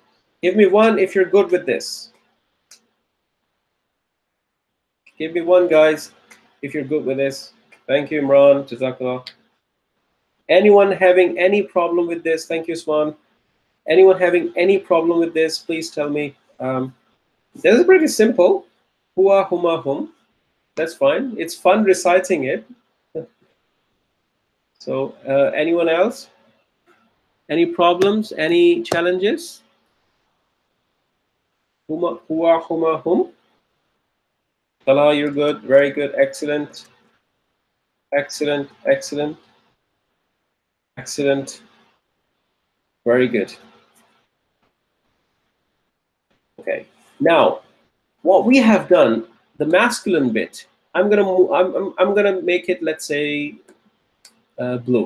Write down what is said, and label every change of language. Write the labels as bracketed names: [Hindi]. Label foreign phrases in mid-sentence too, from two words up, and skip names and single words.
[English] Give me one if you're good with this. Give me one, guys, if you're good with this. Thank you, Imran. Jazakallah. Anyone having any problem with this? Thank you, Swan. Anyone having any problem with this, please tell me. This is pretty simple. [Arabic] Huwa, huma, hum. [English] That's fine. It's fun reciting it. So, anyone else? Any problems? Any challenges? [Arabic] Huma, huwa, huma, hum. [English] Salah, you're good. Very good. Excellent. Excellent. Excellent. Excellent. Very good. Okay. Now, what we have done, the masculine bit, I'm gonna make it, let's say, blue.